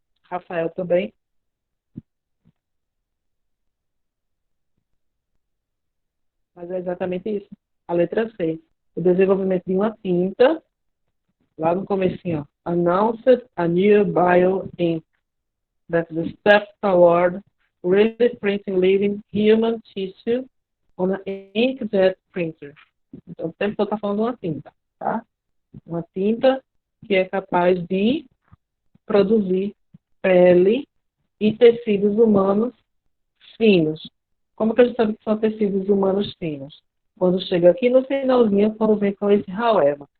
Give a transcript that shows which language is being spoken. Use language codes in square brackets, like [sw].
[pt] Rafael também? Mas é exatamente isso. A letra C. O desenvolvimento de uma tinta, lá no comecinho, [en] announced a new bio ink. That's the step toward really printing living human tissue on an inkjet printer. [pt] Então, o tempo todo está falando de uma tinta, tá? Uma tinta que é capaz de produzir pele e tecidos humanos finos. Como que a gente sabe que são tecidos humanos finos? Quando chega aqui no finalzinho, quando vem com esse however.